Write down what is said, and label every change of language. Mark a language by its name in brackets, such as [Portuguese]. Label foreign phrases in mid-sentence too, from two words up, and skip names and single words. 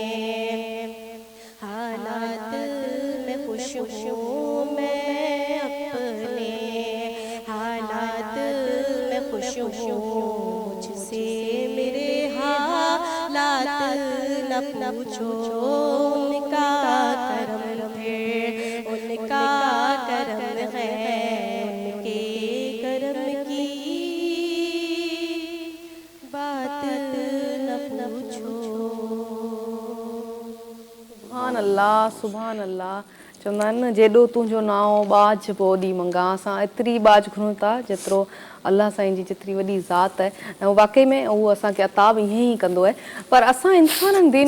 [Urdu] حالات میں خوش ہوں میں اپنے حالات میں خوش ہوں مجھ سے میرے حالات نہ پوچھو ان کا کرم پھر ان کا کرم ہے ان کے کرم کی بات نہ پوچھو [Arabic] سبحان الله [Sindhi] चवंदा आहिनि न जेॾो तुंहिंजो नाओ बाज पोइ ओॾी मंगा असां एतिरी बाज घुरूं था जेतिरो अल्लाह साईं जी जेतिरी वॾी ज़ात आहे ऐं वाक़ई में उहो असांखे अता बि ईअं ई कंदो आहे पर असां इंसाननि दीन